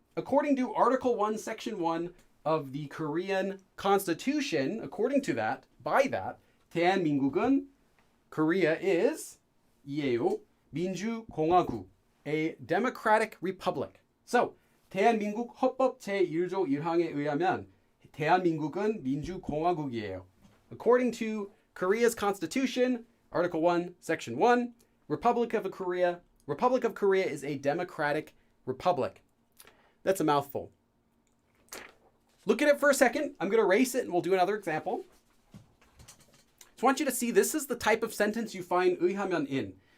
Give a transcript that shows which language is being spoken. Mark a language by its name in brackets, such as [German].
[English] According to Article 1, Section 1 of the Korean Constitution, according to that, by that, 대한민국은, Korea is, 이에요, 민주공화국, a democratic republic. [Korean] So, 대한민국 헌법 제1조 1항에 의하면 대한민국은 민주공화국이에요. [English] According to Korea's Constitution, Article 1, Section 1, Republic of Korea is a democratic republic. That's a mouthful. Look at it for a second. I'm going to erase it and we'll do another example. So I want you to see this is the type of sentence you find 의하면 in.